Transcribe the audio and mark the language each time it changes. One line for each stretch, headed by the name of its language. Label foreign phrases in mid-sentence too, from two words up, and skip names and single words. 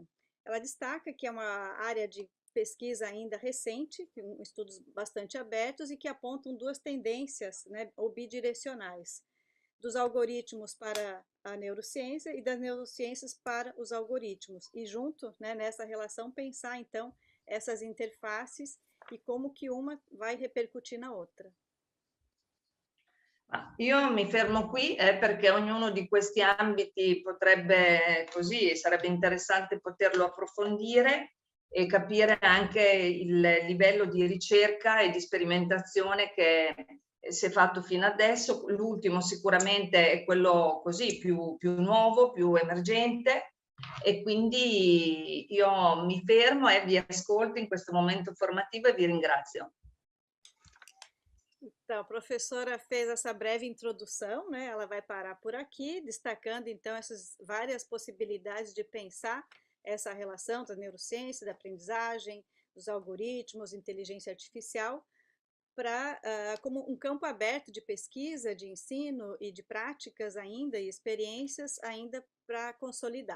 Portuguese: Ela destaca que é uma área de pesquisa ainda recente, com estudos bastante abertos e que apontam duas tendências, né, ou bidirecionais, dos algoritmos para a neurociência e das neurociências para os algoritmos, e junto, né, nessa relação pensar então essas interfaces e como que uma vai repercutir na outra.
Italian: Io mi fermo qui perché ognuno di questi ambiti potrebbe, così, sarebbe interessante poterlo approfondire e capire anche il livello di ricerca e di sperimentazione che si è fatto fino adesso. L'ultimo sicuramente è quello così più nuovo, più emergente, e quindi io mi fermo e vi ascolto in questo momento formativo e vi ringrazio.
Portuguese: Então, a professora fez essa breve introdução, né? Ela vai parar por aqui, destacando então essas várias possibilidades de pensar essa relação da neurociência, da aprendizagem, dos algoritmos, inteligência artificial, como um campo aberto de pesquisa, de ensino e de práticas ainda, e experiências ainda para consolidar.